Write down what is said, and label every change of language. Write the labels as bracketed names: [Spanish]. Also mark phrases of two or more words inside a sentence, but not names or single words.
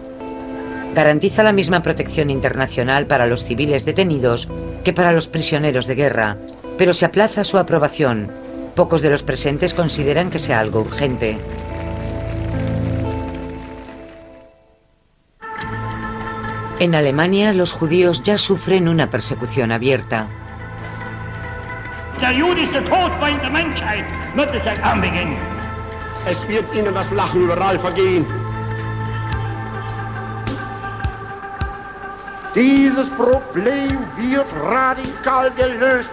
[Spanish] Garantiza la misma protección internacional para los civiles detenidos que para los prisioneros de guerra, pero se aplaza su aprobación. Pocos de los presentes consideran que sea algo urgente. En Alemania, los judíos ya sufren una persecución abierta. [German] Der Jude ist der Todfeind der Menschheit, wird es seit Anbeginn. Es wird ihnen das Lachen überall vergehen. Dieses Problem wird radikal gelöst.